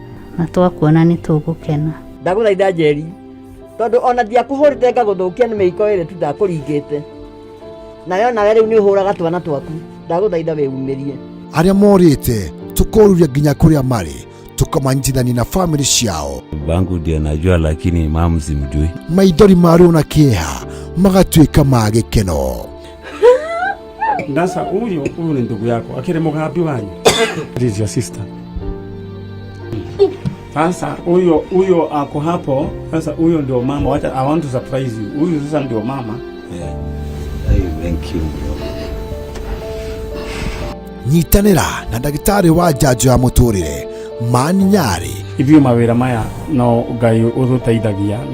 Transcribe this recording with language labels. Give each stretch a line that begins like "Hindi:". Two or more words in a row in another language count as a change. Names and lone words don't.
Kikuyu: Na twakuona ni tugukena. Ndaguthaitha Njeri. Tondu ona ndiakuhurite ngaguthukia ni miiko iri tu ndakuringite. Nayo nawe riu ni uhuraga twana twaku. Ndaguthaitha weumirie. Aria morite tukoruria nginya kuria mari tukamanyitithania na family ciao.
Swahili: Bangu ndiye najua lakini mama simjui.
Kikuyu: Maithori mario na kieha magatuika ma gikeno.
Swahili: Ndasa huyu ni ndugu yako
Kikuyu: akire mugambi wanyu.
English: This is your sister.
Swahili: Sasa huyo ako hapo. Sasa huyo ndio mama.
English: Wacha I want to surprise you.
Swahili: Huyu sasa ndio mama.
English: Yeah. Thank you.
Kikuyu: Nyitanira na ndagitari wa njanjo ya muturire Mani Nyari. Ithuĩ mawĩra maya no Ngai ũtũteithagia.